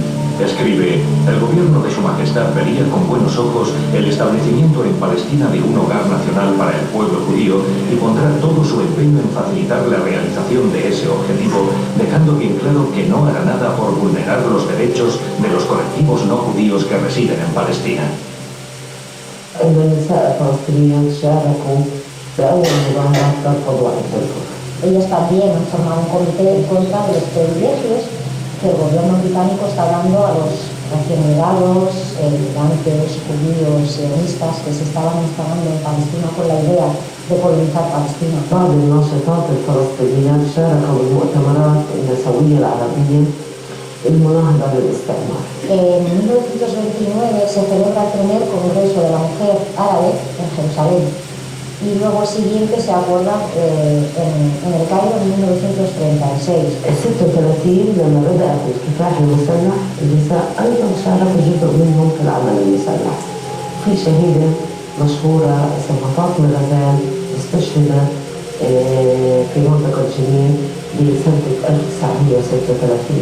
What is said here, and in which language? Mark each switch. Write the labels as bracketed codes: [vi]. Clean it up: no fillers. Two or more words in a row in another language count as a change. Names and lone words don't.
[es] Escribe: el gobierno de Su Majestad vería con buenos ojos el establecimiento en Palestina de un hogar nacional para el pueblo judío y pondrá todo su empeño en facilitar la realización de ese objetivo, dejando bien claro que no hará nada por vulnerar los derechos de los colectivos no judíos que residen en Palestina. [ar] النساء الفلسطينيات شاركوا بأول مظاهرات ترفض وحدة الكفر. [es] Ellos también han formado un comité en contra de los privilegios que el gobierno británico está dando a los recién llegados, migrantes, judíos, sionistas que se estaban instalando en Palestina con la idea de colonizar Palestina. [ar] بعض الناشطات الفلسطينيات شاركوا بالمؤتمرات النسوية العربية المناهضة للاستعمار. [es] En 1929 se celebra el primer Congreso de la Mujer Árabe en Jerusalén y luego el siguiente se acuerda en el Cairo en 1936. [ar] ال 36 لما بدأت الكفاح المسلح النساء أيضا شاركوا جزء منهم في العمل المسلح. في شهيدة مشهورة اسمها فاطمة غزال استشهدت في منطقة جنين بسنة 1936.